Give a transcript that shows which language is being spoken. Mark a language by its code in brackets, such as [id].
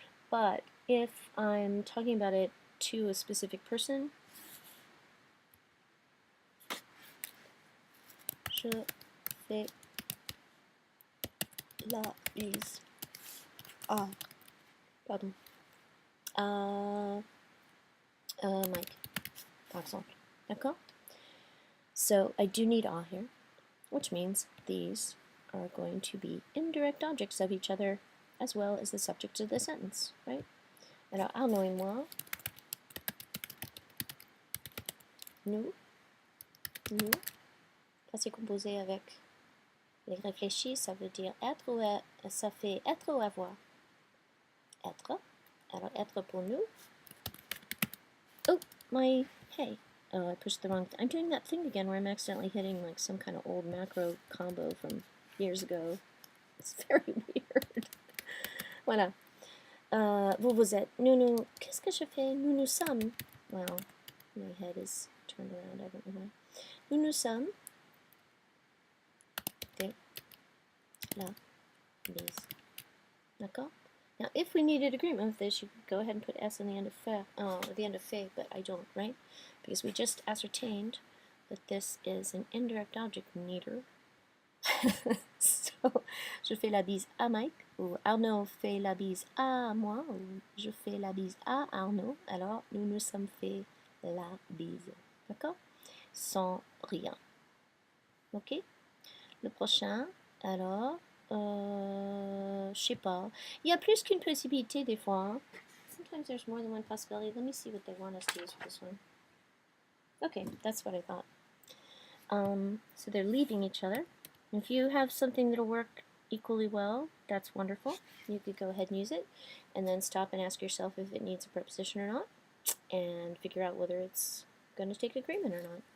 [en] But if I'm talking about it to a specific person, [fr] je fais la bise à, pardon, à Mike, par exemple. D'accord? [en] So I do need à here, which means these are going to be indirect objects of each other as well as the subject of the sentence, right? [fr] Alors, Arnaud et moi, nous, ça c'est composé avec les réfléchis, ça veut dire être ou ça fait être ou avoir. Être. Alors, être pour nous. [en] Oh, my, hey. Oh, I pushed the wrong, I'm doing that thing again where I'm accidentally hitting like some kind of old macro combo from years ago. It's very weird. [fr] Voilà. Vous êtes. Nous. Qu'est-ce que je fais? Nous sommes. [en] Well, my head is turned around. I don't know why. [fr] Nous sommes. Okay. La bise. D'accord? [en] Now, if we needed agreement with this, you could go ahead and put s on the end of fait, but I don't, right? Because we just ascertained that this is an indirect object neither. [fr] So, je fais la bise à Mike, ou Arnaud fait la bise à moi, ou je fais la bise à Arnaud, alors nous nous sommes fait la bise. D'accord? Sans rien. Ok? Le prochain, alors, je sais pas. Il y a plus qu'une possibilité des fois. Hein? [en] Sometimes there's more than one possibility. Let me see what they want us to use for this one. Okay, that's what I thought. So they're leaving each other. If you have something that'll work equally well, that's wonderful. You could go ahead and use it, and then stop and ask yourself if it needs a preposition or not, and figure out whether it's going to take agreement or not.